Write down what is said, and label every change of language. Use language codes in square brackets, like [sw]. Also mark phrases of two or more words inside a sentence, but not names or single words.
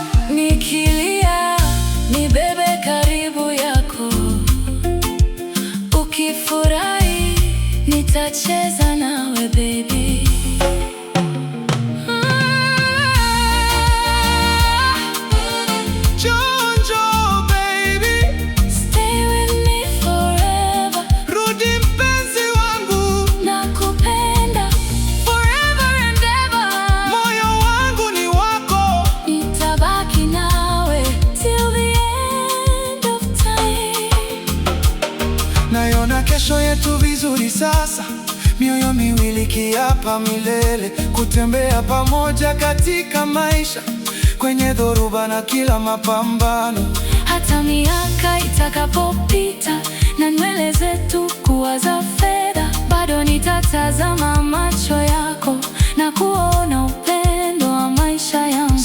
[sw] Nikilia nibebe karibu yako, ukifurahi nitacheza nawe baby. Njoo baby. [en] Stay with me forever. [sw] Rudi mpenzi wangu. [en] Nakupenda forever and ever. [sw] Moyo wangu ni wako. Nitabaki nawe [en] till the end of time. [sw] Naiona kesho yetu vizuri sasa, mioyo miwili kiapa milele, kutembea pamoja katika maisha, kwenye dhoruba na kila mapambano. Hata miaka itakapopita na nywele zetu kuwa za fedha, bado nitatazama macho yako na kuona upendo wa maisha yangu.